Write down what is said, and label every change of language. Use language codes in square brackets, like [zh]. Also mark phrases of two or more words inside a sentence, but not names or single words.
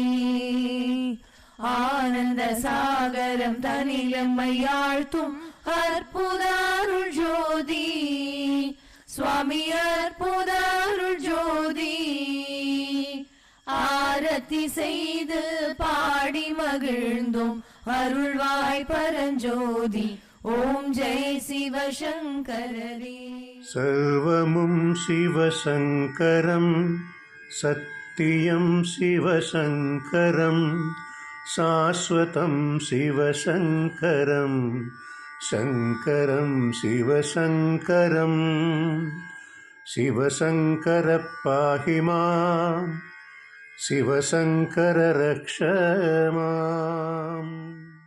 [ta] ஆனந்த சாகரம் தனிலம்மையாழ்த்தும் அற்புத அருள் ஜோதி சுவாமி அற்புத அருள் ஜோதி ஆரத்தி செய்து பாடி மகிழ்ந்தோம் அருள்வாய் பரஞ்சோதி ஓம் ஜெய சிவசங்கரரே [sa] सर्वमुं शिवशङ्करं सत्यं शिवशङ्करं शाश्वतं शिवशङ्करं शङ्करं शिवशङ्करं शिवशङ्कर पाहि मां शिवशङ्कर रक्ष माम्